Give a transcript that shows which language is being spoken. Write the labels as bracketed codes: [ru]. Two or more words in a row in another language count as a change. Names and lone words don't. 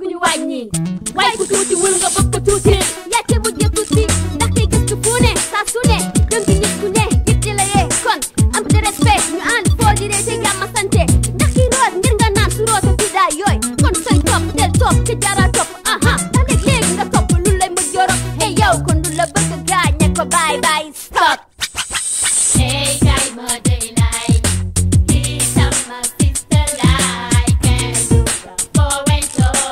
[wo] ñu wàññi waaye ku tuuti wul nga bëgg ko tuuti yàcce bu jëkk tuuti ndax tey gëstu fu ne saa su ne dem ci nit ku ne yitte la yee kon am de respect ñu ànd foo di ree te gàmma sante ndax ki root ngir nga naan su roota ci daay yooy kon sooy topp del topp te jara topp aha da léeg-léegi nga topp lu lay mujj yorop hey yow kon du la bëgg gaañ ne ko [en] bye bye stop [wo] hey kay ma day lay kii sama sister lay kenn du ka fowento